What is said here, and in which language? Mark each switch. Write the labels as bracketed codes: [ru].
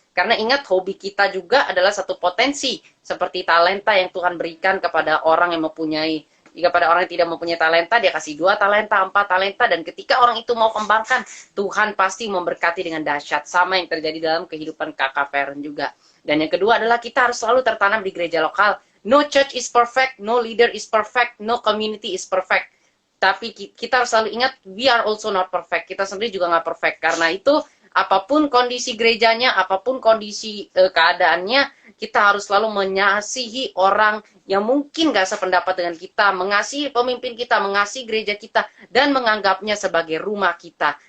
[id] Karena ingat, hobi kita juga adalah satu potensi, seperti talenta yang Tuhan berikan kepada orang yang mempunyai. Jika pada orang yang tidak mempunyai talenta, dia kasih 2 talenta, 4 talenta, dan ketika orang itu mau kembangkan, Tuhan pasti memberkati dengan dahsyat. Sama yang terjadi dalam kehidupan Kakak Feren juga. Dan yang kedua adalah kita harus selalu tertanam di gereja lokal. [en] No church is perfect, no leader is perfect, no community is perfect. [id] Tapi kita harus selalu ingat, [en] we are also not perfect. [id] Kita sendiri juga nggak perfect. Karena itu, apapun kondisi gerejanya, apapun kondisi keadaannya, kita harus selalu mengasihi orang yang mungkin gak sependapat dengan kita, mengasihi pemimpin kita, mengasihi gereja kita, dan menganggapnya sebagai rumah kita.